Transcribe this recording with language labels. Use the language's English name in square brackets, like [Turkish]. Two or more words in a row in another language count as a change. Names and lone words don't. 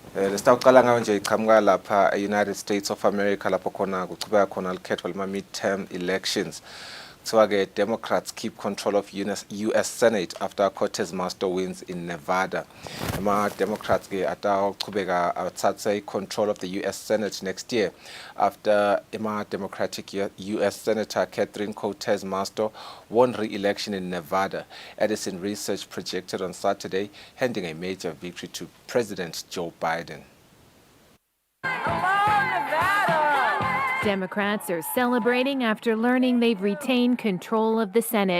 [Zulu] Lesitawuqala ngayo nje iqhamuka lapha e-United States of America lapho khona kuchubeka khona likhetho lama- [English] midterm elections. Kuthiwa-ke Democrats keep control of US Senate after Cortez Masto wins in Nevada. [Zulu] Ama-Democrats-ke atawuchubeka athathe [English] control of the US Senate next year after Democratic US Senator Catherine Cortez Masto won re-election in Nevada. Edison Research projected on Saturday, handing a major victory to President Joe Biden. Democrats are celebrating after learning they've retained control of the Senate.